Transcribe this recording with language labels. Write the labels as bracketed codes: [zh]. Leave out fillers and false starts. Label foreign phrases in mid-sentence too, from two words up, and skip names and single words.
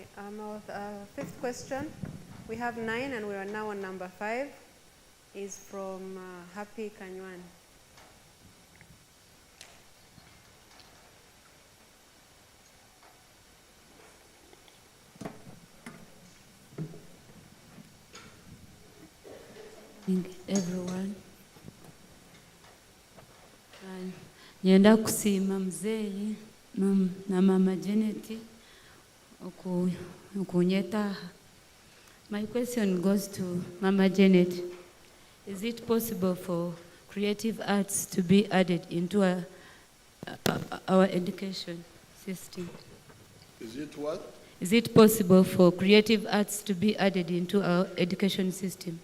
[en] Our fifth question, we have 9 and we are now on number 5, is from Happy Kanywan. Everyone. [ttj] Nyenda kusima mzee na mama Janet okunyeta. [en] My question goes to Mama Janet. Is it possible for creative arts to be added into our education system? Is it what? Is it possible for creative arts to be added into our education system?